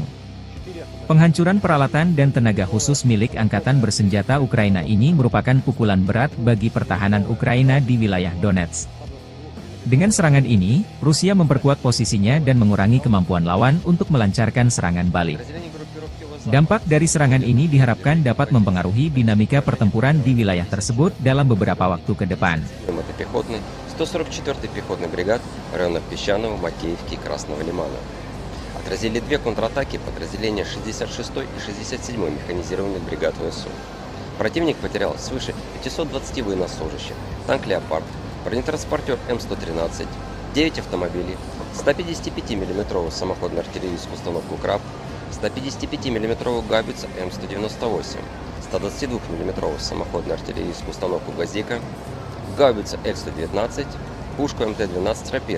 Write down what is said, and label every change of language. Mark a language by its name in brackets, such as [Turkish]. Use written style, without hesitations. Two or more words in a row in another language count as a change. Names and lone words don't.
[Indonesian] Penghancuran peralatan dan tenaga khusus milik Angkatan Bersenjata Ukraina ini merupakan pukulan berat bagi pertahanan Ukraina di wilayah Donetsk. Dengan serangan ini, Rusia memperkuat posisinya dan mengurangi kemampuan lawan untuk melancarkan serangan balik. Dampak dari serangan ini diharapkan dapat mempengaruhi dinamika pertempuran di wilayah tersebut dalam beberapa waktu ke depan. [Russian] 144-й пехотный бригад в районах Песчаного, Макеевки и Красного лимана. Отразили две контратаки подразделения 66-й и 67-й механизированных бригад ВСУ. Противник потерял свыше 520 военнослужащих, танк «Леопард», бронетранспортер М113, 9 автомобилей, 155 мм самоходную артиллерийскую установку «Краб», 155 мм гаубицу М198, 122 мм самоходную артиллерийскую установку «Газика», гаубицу Л-119, пушку МТ-12 «Рапира».